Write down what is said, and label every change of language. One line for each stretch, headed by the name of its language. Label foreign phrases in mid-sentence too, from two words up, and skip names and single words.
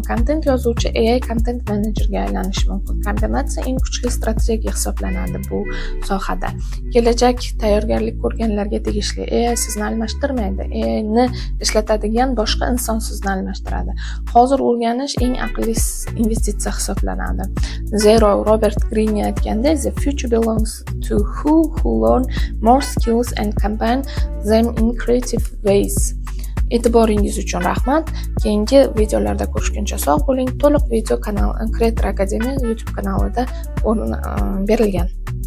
Uzbek: Kontent yozuvchi
English: AI content managerga
Uzbek: aylanish mumkin. Kombinatsiya eng kuchli strategiya hisoblanadi bu sohada. Kelajak tayyorgarlik ko'rganlarga tegishli. AI sizni almashtirmaydi. AI ni ishlatadigan boshqa inson sizni almashtiradi. Hozir o'rganish eng aqlli investitsiya hisoblanadi. Zero Robert Greene aytganda,
English: the future belongs to who learn more skills and combine them in creative ways.
Uzbek: E'tiboringiz uchun rahmat. Keyingi videolarda ko'rishguncha sog' bo'ling. To'liq video kanal Creator Academy YouTube kanalida berilgan.